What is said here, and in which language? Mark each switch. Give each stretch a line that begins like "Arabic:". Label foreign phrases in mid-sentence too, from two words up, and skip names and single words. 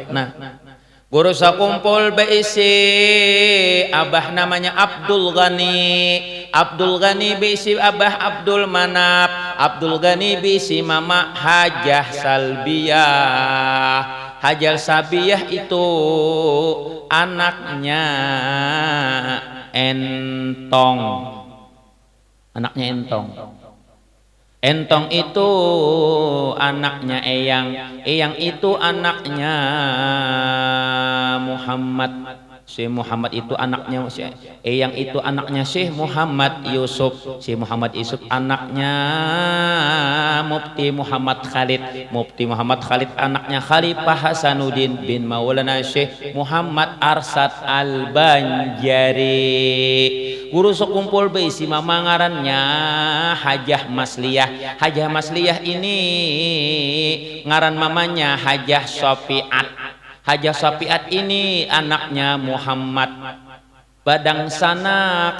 Banjar: Nah, guru sekumpul beisi abah namanya Abdul Ghani beisi abah Abdul Manap, Abdul Ghani beisi mama Hajah Salbiyah. Hajal Sabiyah itu anaknya Entong. Entong itu anaknya Eyang itu anaknya Muhammad. Si Muhammad itu anaknya Eyang itu anaknya Syekh Muhammad Yusuf. Si Muhammad Yusuf anaknya Mufti Muhammad Khalid anaknya Khalifah Hasanuddin bin Maulana Syekh Muhammad Arsad Al-Banjari. guru sekumpul beisi mama ngarannya Hajah Masliyah. Hajah Masliyah ini ngaran mamanya Hajah Sofiat. Hajah Sofiat ini anaknya Muhammad Badang Sanak.